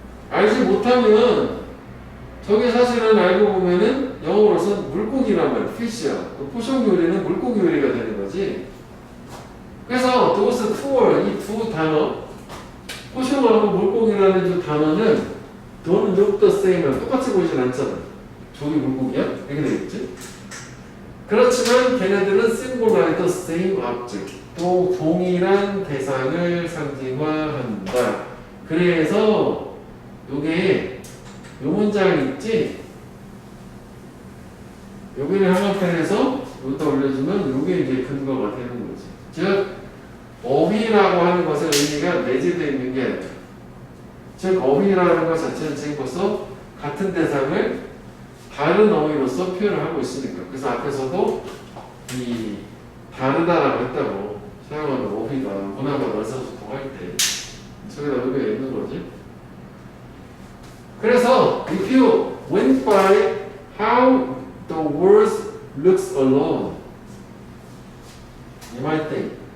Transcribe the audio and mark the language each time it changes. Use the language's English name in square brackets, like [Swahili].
[Korean] 알지 못하면 저게 사실은 알고 보면은 영어로서 물고기란 말이야. [English] fish야. [Korean] 포숑 요리는 물고기 요리가 되는 거지. 그래서 [English] those two, [Korean] 이 두 단어, 포숑하고 물고기라는 두 단어는 [English] don't look the same [Korean] 랑 똑같이 보이진 않잖아. 저기 물고기야? 이렇게 되겠지? 그렇지만 걔네들은 [English] symbolize the same object. [Korean] 또 동일한 대상을 상징화한다. 그래서 요게 요 문장 있지? 여기를 한편에서 여기다 올려주면 요게 이제 근거가 되는 거지. 즉 어휘라고 하는 것의 의미가 내재되어 있는 게 아니라, 즉 어휘라는 것 자체는 지금부터 같은 대상을 다른 어휘로서 표현을 하고 있으니까. 그래서 앞에서도 이 다르다라고 했다고 사용하는 어휘가 문화가 의사소통할 때 저기다 의미가 있는 거지. [English] 그래서 if you went by how the words looks alone, you might think